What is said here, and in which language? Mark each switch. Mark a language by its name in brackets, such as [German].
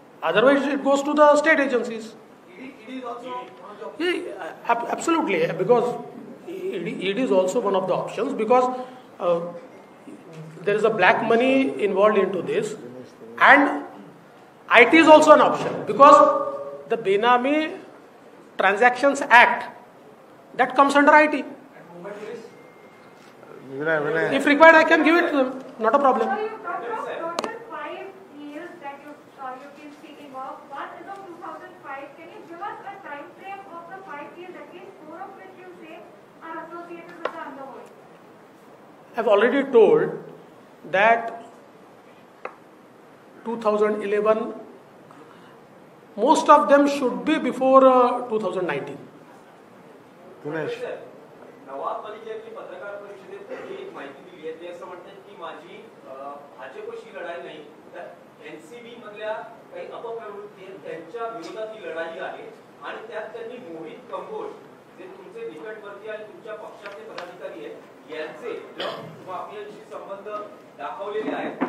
[English] Otherwise it goes to the state agencies. Absolutely, because ED is also one of the options, because there is a black money involved into this, and IT is also an option, because the Benami Transactions Act, that comes under IT. If required, I can give it to them, not a problem. So you talked of total 5 years that you've been speaking of. One is of 2005. Can you give us a time frame of the 5 years, at least 4 of which you say are associated with the underworld? I've already told that 2011, most of them should be before 2019. [Marathi] Umesh. Nawab Malik यांनी पत्रकार परिषदेत एक माहिती दिली आहे. ते असं म्हणतात की माझी भाजपशी लढाई नाही, तर एनसीबी मधल्या काही अपप्रवृत्ती आहेत त्यांच्या विरोधात ही लढाई आहे. आणि त्यात त्यांनी मोहित कंबोज जे तुमचे निकटवर्ती आणि तुमच्या पक्षाचे पदाधिकारी आहेत यांचे माफियांशी संबंध दाखवलेले आहेत.